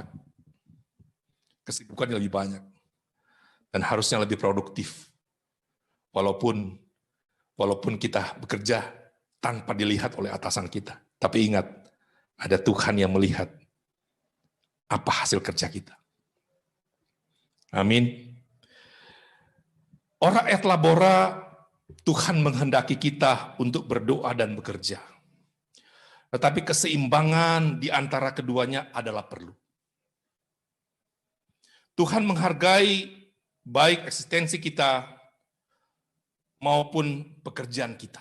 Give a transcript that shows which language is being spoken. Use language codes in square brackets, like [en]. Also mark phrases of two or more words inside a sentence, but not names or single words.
[id] Kesibukannya lebih banyak. Dan harusnya lebih produktif. Walaupun kita bekerja tanpa dilihat oleh atasan kita. Tapi ingat, ada Tuhan yang melihat apa hasil kerja kita. Amin. [la] Ora et labora, [id] Tuhan menghendaki kita untuk berdoa dan bekerja. Tetapi keseimbangan di antara keduanya adalah perlu. Tuhan menghargai baik eksistensi kita maupun pekerjaan kita.